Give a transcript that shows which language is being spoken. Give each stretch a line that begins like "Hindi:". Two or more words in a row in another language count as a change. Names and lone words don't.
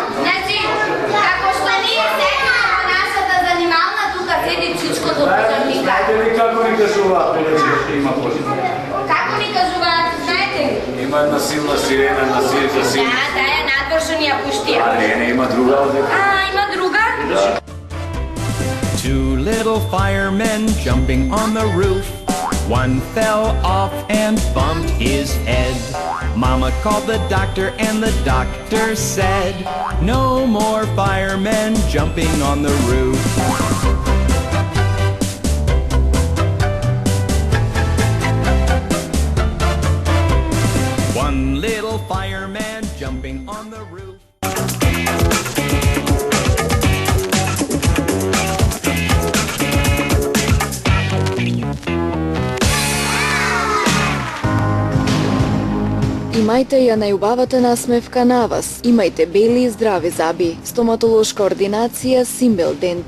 Macedonian: Значи, како што ние седиме во нашата занимална, тука седи Чичкото пожарникар. Знаете ли како ни кажуваат че има пожар? Како ни кажуваат, знаете ли? Има една силна сирена на сирена. Да, таа е надвор што ни ја пуштија. Не, има друга овде. Има друга?
English: Two little firemen jumping on the roof. One fell off and bumped his head. Mama called the doctor and the doctor said, no more firemen jumping on the roof. One little fireman jumping on the roof.
Macedonian: Имајте ја најубавата насмевка на вас. Имајте бели и здрави заби. Стоматолошка ординација Симбел Дент.